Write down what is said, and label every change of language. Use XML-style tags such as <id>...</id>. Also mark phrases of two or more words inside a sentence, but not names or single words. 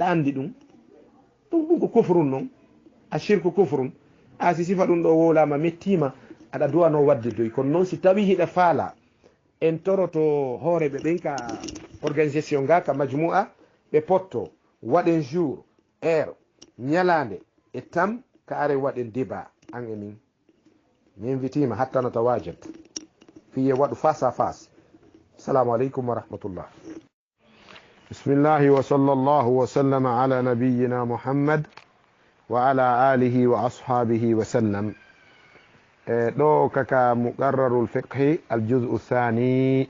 <ff>andi ɗum ɗum ko kufrun noon a shirku kufrun a si sifa ɗum ɗo wolama mettima aɗa duwano wadde doy kono noon si tawi hiɗa faala en toroto hooreɓe ɓen ka organisation ga ka majmua ɓe potto waɗen</ff> <fr>jour heure</fr> <ff>ñalande e tam ka are waɗen débat an e min mi invitima hattano tawajat fiye waɗu</ff> <fr>face à face.</fr> <ar>السلام عليكم ورحمة الله. بسم الله وصلى الله وسلم على نبينا محمد وعلى آله وأصحابه وسلم. دو كاكا مقرر الفقه الجزء الثاني.</ar>